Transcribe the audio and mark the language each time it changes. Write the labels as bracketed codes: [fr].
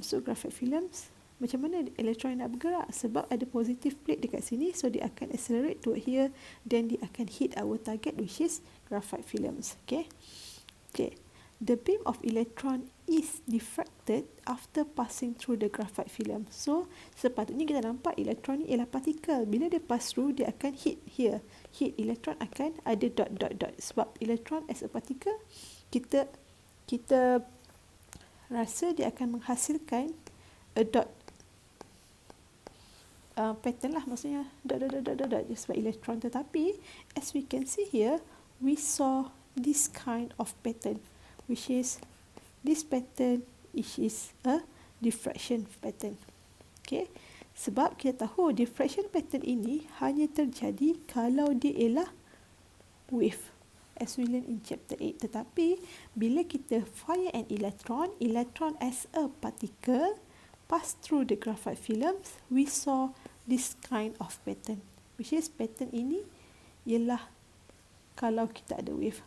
[en] So graphite films, [ms] macam mana elektron nak bergerak? Sebab ada [en] positive plate [ms] dekat sini, [en] so [ms] dia akan [en] accelerate toward here, then dia akan hit our target which is graphite films. Okay, okay. The beam of electron is diffracted after passing through the graphite film. [ms] So sepatutnya kita nampak elektron ni ialah particle. Bila dia [en] pass through, [ms] dia akan [en] hit here. [ms] Hit elektron akan ada dot. Sebab elektron [en] as a particle, [ms] kita rasa dia akan menghasilkan [en] a dot pattern [ms] lah, maksudnya dot sebab elektron. Tetapi [en] as we can see here, we saw this kind of pattern, which is this pattern, which is a diffraction pattern. [ms] Okay, sebab kita tahu diffraction pattern ini hanya terjadi kalau dia ialah wave, [en] as we learn in chapter 8. [ms] Tetapi bila kita [en] fire an electron as a particle, pass through the graphite films, we saw this kind of pattern. Which is [ms] pattern ini ialah kalau kita ada wave.